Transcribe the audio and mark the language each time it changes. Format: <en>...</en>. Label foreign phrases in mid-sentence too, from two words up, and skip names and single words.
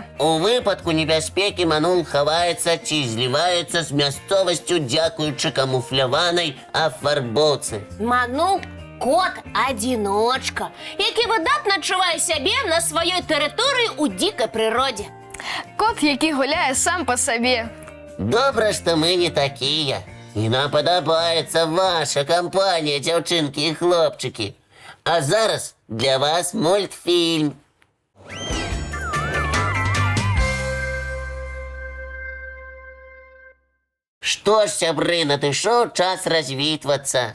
<be>У выпадку небяспекі манул хаваецца ці зліваецца з мясцовасцю дзякуючы камуфляванай афарбоўцы. Манул – кот-адзіночка, які выдатна адчувае сябе на сваёй тэрыторыі ў дзікай прыродзе.</be> <uk>Кот, який гуляє сам по собі. Добре,</uk> <ru>что мы не такие.</ru> <uk>И нам подобається ваша компанія, дівчинки і хлопчики. А зараз для вас мультфільм.</uk> <be>Что ж, сябры, надышоў час развітвацца.</be>